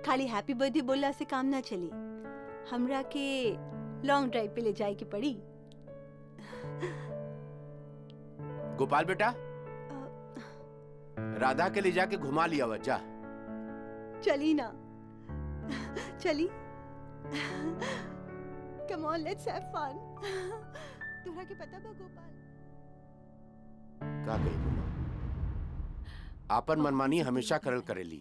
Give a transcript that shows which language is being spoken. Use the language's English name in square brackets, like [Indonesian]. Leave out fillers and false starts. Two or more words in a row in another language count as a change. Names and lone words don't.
[Bhojpuri] खाली [English] happy birthday [Bhojpuri] बोलला से काम ना चली, हमरा के [English] long drive [Bhojpuri] पे ले जाए के पड़ी। गोपाल बेटा, राधा के ले जाके घुमा लिया वजह। चली ना, चली। [English] come on, let's have fun. [Bhojpuri] तोहरा के पता बा गोपाल? का कही बोलो? आपन मनमानी हमेशा करल करेली।